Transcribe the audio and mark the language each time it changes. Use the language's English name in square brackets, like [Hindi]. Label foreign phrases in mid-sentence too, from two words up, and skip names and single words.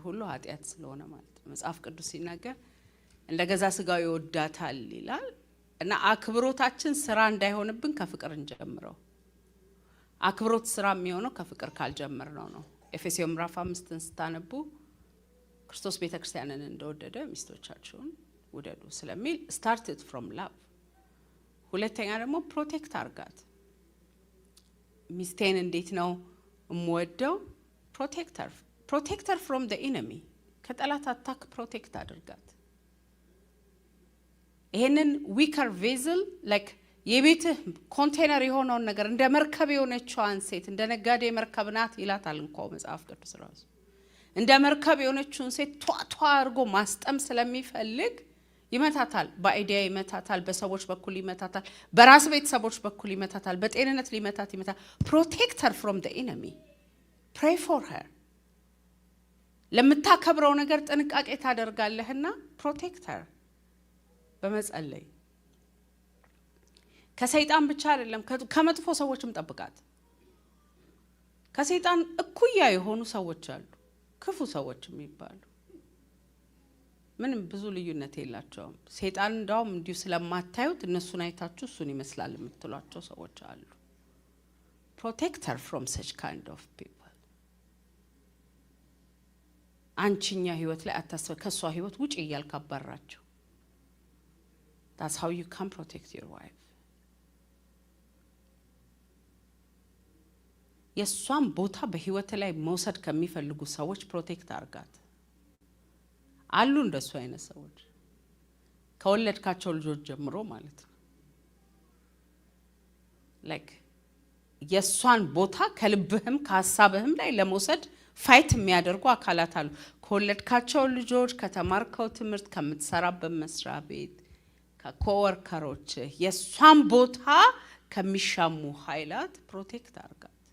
[Amharic] ሁሉ ኃጢያት ስለሆነ ማለት ነው መጽሐፍ ቅዱስ ሲናገር እንደገዛ ስጋው ይወዳታል ይላል እና አክብሮታችን ስራ እንዳይሆንብን ከፍቅር እንጀምረው አክብሮት ስራ የሚሆነው ከፍቅር ካልጀመርነው ነው ኤፌሶን ምዕራፍ 5 ስታነቡ ክርስቶስ ቤተክርስቲያንን እንደወደደ ሚስቶቻችሁን ውደዱ ስለሚል [English] started from love [Amharic] ሁለተኛ ደግሞ ፕሮቴክት አርጋት ሚስቴን እንዴት ነው እምወደው [English] protect her from the enemy [Amharic] ከጠላት [English] attack protect [Amharic] አድርጋት ይሄንን [English] weaker vessel like [Amharic] የቤትህ ኮንቴነር የሆነውን ነገር እንደ መርከብ የሆነችዋን ሴት እንደ ነጋዴ መርከብ ናት ይላታል እንኳን መጽሐፍ ቅዱስ ራሱ እንደ መርከብ የሆነችውን ሴት ቷቷ አርጎ ማስጠም ስለሚፈልግ ይመታታል በአይዲያ ይመታታል በሰዎች በኩል ይመታታል በራስ ቤተሰቦች በኩል ይመታታል በጤንነት ሊመታት ይመታል [English] protect her from the enemy pray for her [Amharic] ለምታከብረው ነገር ጥንቃቄ ታደርጋለህና ፕሮቴክተር በመጸለይ ከሰይጣን ብቻ አይደለም ከመጥፎ ሰዎችም ጠብቃት ከሰይጣን እኩያ የሆኑ ሰዎች አሉ ክፉ ሰዎች የሚባሉ ምንም ብዙ ልዩነት የላቸውም ሰይጣን እንዳውም እንዲሁ ስለማታዩት እነሱን አይታችሁ እሱን ይመስላል የምትሏቸው ሰዎች አሉ [English] protect her from such kind of people [Amharic] አንቺኛ ህይወት ላይ አታስበ ከሷ ህይወት ውጪ ያልካባራችሁ [English] that's how you can protect your wife [Amharic] የሷን ቦታ በህይወት ላይ መውሰድ ከሚፈልጉ ሰዎች ፕሮቴክት አርጋት አሉ እንደሱ አይነት ሰዎች ከወለድካቸው ልጆች ጀምሮ ማለት ነው like የሷን ቦታ ከልብህም ከሐሳብህም ላይ ለመውሰድ ፋይት የሚያደርጉ አካላት አሉ ከወለድካቸው ልጆች ከተማርከው ትምህርት ከምትሰራበት መስሪያ ቤት ከኮወርከሮች የሷን ቦታ ከሚሻሙ ኃይላት ፕሮቴክት አርጋት